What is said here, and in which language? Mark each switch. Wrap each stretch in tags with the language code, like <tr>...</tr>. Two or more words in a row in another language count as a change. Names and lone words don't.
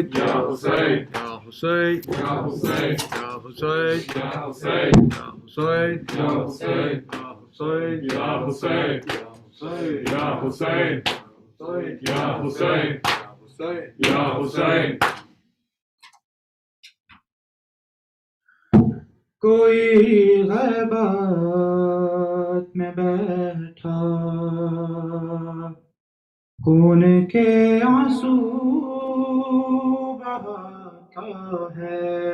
<ar>يا حسين, يا حسين, يا حسين, يا حسين, يا حسين, يا حسين, يا حسين, يا حسين, يا حسين، يا حسين، يا حسين، يا حسين.</ar> <ur>کوئی غیبت میں بیٹھا خون کے آنسو بہاتا ہے.</ur>